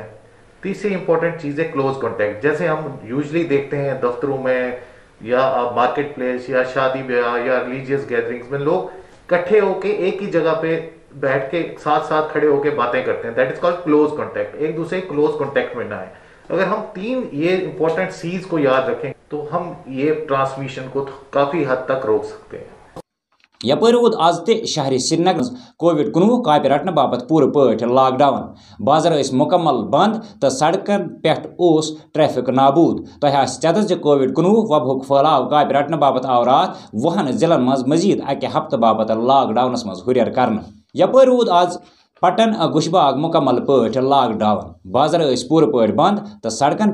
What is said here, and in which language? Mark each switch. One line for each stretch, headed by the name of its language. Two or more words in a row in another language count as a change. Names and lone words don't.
Hindi: तीसरी इंपॉर्टेंट चीज़ है
English: close contact,
Hindi: जैसे हम यूजुअली देखते हैं दफ्तरों में या
English: market place
Hindi: या शादी ब्याह या
English: religious gatherings
Hindi: में लोग इकट्ठे होके एक ही जगह पे बैठ के साथ खड़े होके बातें करते हैं।
English: that is called close contact,
Hindi: एक दूसरे
English: close contact
Hindi: में ना आए। अगर हम 3 ये इंपॉर्टेंट सीज को याद रखें तो हम ये ट्रांसमिशन को काफी हद तक रोक सकते हैं।
Kashmiri: یپر ووت آز تہ شہر سرینگر کووڈ-19 کاپہ رٹنے باپت پور پٲٹھۍ لاک ڈاؤن بازر ٲسۍ مکمل بند تو سڑکن پٮ۪ٹھ اوس ٹریفک نابود تۄہہِ آسہِ ژیٚتس زِ کووڈ-19 وبہُک پھٔہلاو کاپہ رٹنے باپت آو راتھ 20 ضلعن منٛز مزید اکہِ ہفتہٕ باپت لاک ڈاونس منٛز ہُریر کرنہٕ یپٲرۍ روٗد آز پٹن گوشباگ مکمل پٲٹھۍ لاک ڈاؤن بازر ٲسۍ پوٗرٕ پٲٹھۍ بند تو سڑکن